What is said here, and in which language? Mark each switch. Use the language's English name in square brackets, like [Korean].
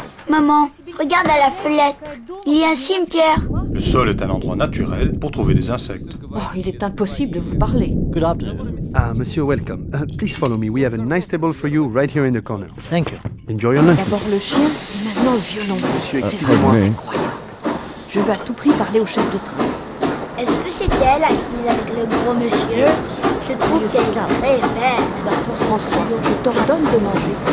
[French] Maman, regarde à la fenêtre. Il y a un cimetière. Le sol est un endroit naturel pour trouver des insectes. Oh, il est impossible de vous parler. [English] Good afternoon. Monsieur, welcome. Please follow me. We have a nice table for you right here in the corner. Thank you. Enjoy your lunch. [French] D'abord le chien, et maintenant le violon. Monsieur, C'est vraiment incroyable. Je veux à tout prix parler au chef de train. Est-ce que c'est elle assise avec le gros monsieur? Je trouve qu'elle est très belle. Pour François, je t'ordonne de manger.